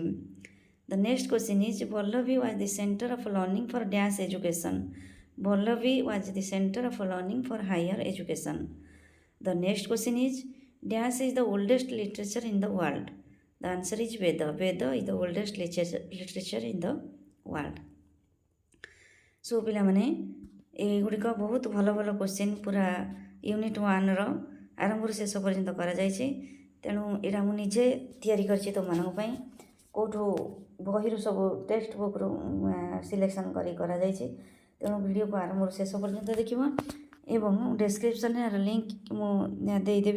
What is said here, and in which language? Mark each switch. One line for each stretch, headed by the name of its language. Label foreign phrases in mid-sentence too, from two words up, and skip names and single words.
English: The next question is, Vallavi was the center of learning for dash education. Vallavi was the center of learning for higher education. The next question is, dash is the oldest literature in the world. The answer is Veda. Veda is the oldest literature in the world.
Odia: So ପିଲାମାନେ ଏଗୁଡ଼ିକ ବହୁତ ଭଲ ଭଲ କ୍ୱେଶ୍ଚିନ୍ ପୁରା ୟୁନିଟ୍ 1ର ଆରମ୍ଭରୁ ଶେଷ ପର୍ଯ୍ୟନ୍ତ କରାଯାଇଛି. ତେଣୁ ଏଇଟା ମୁଁ ନିଜେ ତିଆରି କରିଛି ତୁମମାନଙ୍କ ପାଇଁ. କେଉଁଠୁ ବହିରୁ ସବୁ ଟେକ୍ସଟ ବୁକ୍ରୁ ସିଲେକ୍ସନ୍ କରି କରାଯାଇଛି. ତେଣୁ ଭିଡ଼ିଓକୁ ଆରମ୍ଭରୁ ଶେଷ ପର୍ଯ୍ୟନ୍ତ ଦେଖିବ ଏବଂ ଡେସ୍କ୍ରିପସନ୍ରେ ଏହାର ଲିଙ୍କ୍ ମୁଁ ଦେଇଦେବି.